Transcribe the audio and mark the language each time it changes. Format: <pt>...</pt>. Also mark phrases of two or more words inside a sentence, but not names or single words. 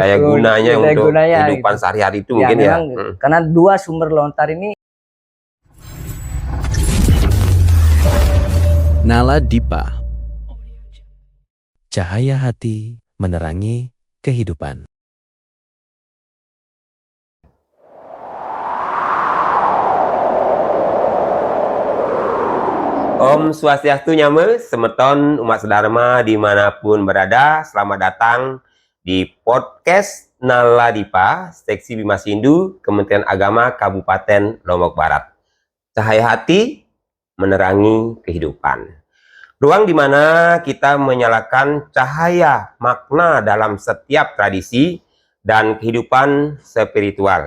<id>daya gunanya untuk kehidupan gitu. sehari-hari itu mungkin ya. Karena dua sumber lontar ini. Nala Dipa, cahaya hati menerangi kehidupan.</id> <sa>ॐ स्वस्त्यस्तु</sa> <ban>Nyame, semeton</ban> <id>umat sedharma dimanapun berada, selamat datang di podcast Nala Dipa, Seksi Bima Sindu, Kementerian Agama Kabupaten Lombok Barat. Cahaya hati menerangi kehidupan. Ruang di mana kita menyalakan cahaya makna dalam setiap tradisi dan kehidupan spiritual.</id>